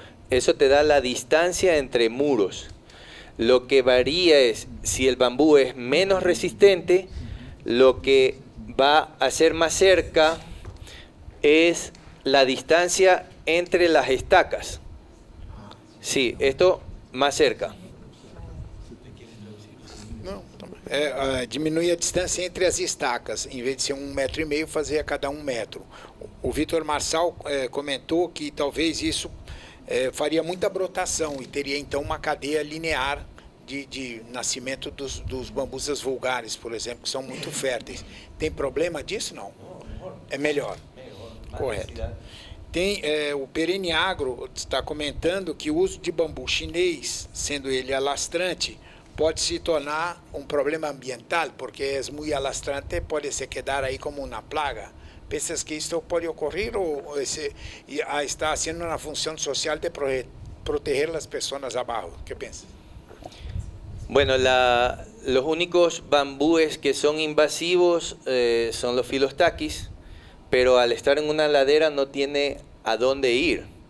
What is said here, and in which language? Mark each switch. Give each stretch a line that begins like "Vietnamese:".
Spanish: Eso te da la distancia entre muros. Lo que varía es, si el bambú es menos resistente, lo que va a ser más cerca es la distancia entre las estacas. Sí, esto más cerca.
Portuguese: Não, diminui a distância entre as estacas, em vez de ser 1,5 metros, fazer a cada 1 metro. O Vitor Marçal comentou que talvez isso faria muita brotação e teria então uma cadeia linear de nascimento dos bambusas vulgares, por exemplo, que são muito férteis. Tem problema disso? Não. É melhor. Correto. Tem o Perene Agro está comentando que o uso de bambu chinês, sendo ele alastrante, pode se tornar um problema ambiental, porque é muito alastrante, pode se quedar aí como uma plaga.
Spanish: ¿Piensas que esto puede ocurrir o está haciendo una función social de proteger a las personas abajo? ¿Qué piensas? Bueno, los únicos bambúes que son invasivos son los Filostaquis, pero al estar en una ladera no tiene a dónde ir.